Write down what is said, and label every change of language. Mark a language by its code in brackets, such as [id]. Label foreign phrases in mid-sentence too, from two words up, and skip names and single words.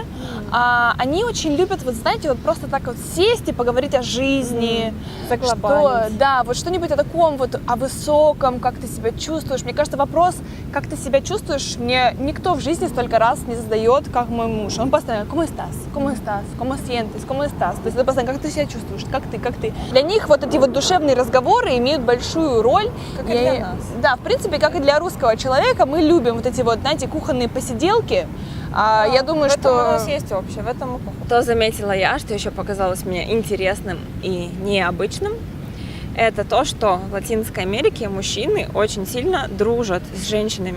[ru] Они очень любят, вот знаете, вот просто так вот сесть и поговорить о жизни. Да, вот что-нибудь о таком вот, о высоком, как ты себя чувствуешь. Мне кажется, вопрос, как ты себя чувствуешь, мне никто в жизни столько раз не задает, как мой муж. Он постоянно: [es] ¿Cómo estás? ¿Cómo estás? ¿Cómo sientes? ¿Cómo estás? [ru] То есть это постоянно: как ты себя чувствуешь? Как ты? Для них вот эти вот душевные разговоры имеют большую роль. Как и для нас. Да, в принципе, как и для русского человека, мы любим вот эти вот, знаете, кухонные посиделки. Я думаю, что... у нас есть общее, в этом и похоже. Что заметила я, что еще показалось мне интересным и необычным, это то, что в Латинской Америке мужчины очень сильно дружат с женщинами.